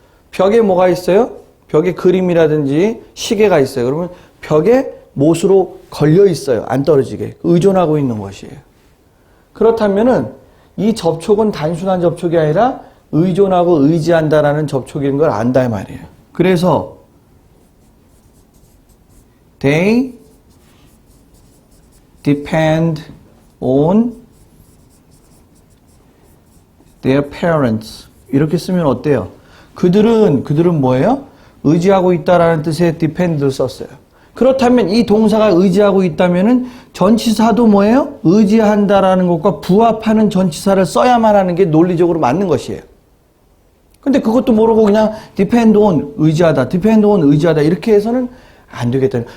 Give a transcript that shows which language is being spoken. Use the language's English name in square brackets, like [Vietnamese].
[Korean] 벽에 뭐가 있어요? 벽에 그림이라든지 시계가 있어요. 그러면 벽에 못으로 걸려 있어요. 안 떨어지게. 의존하고 있는 것이에요. 그렇다면은 이 접촉은 단순한 접촉이 아니라 의존하고 의지한다라는 접촉인 걸 안다 이 말이에요. 그래서 [English] they depend on their parents. [Korean] 이렇게 쓰면 어때요? 그들은 뭐예요? 의지하고 있다라는 뜻의 depend를 썼어요. 그렇다면 이 동사가 의지하고 있다면은 전치사도 뭐예요? 의지한다라는 것과 부합하는 전치사를 써야만 하는 게 논리적으로 맞는 것이에요. 근데 그것도 모르고 그냥 depend on 의지하다, depend on 의지하다 이렇게 해서는 안 되겠다.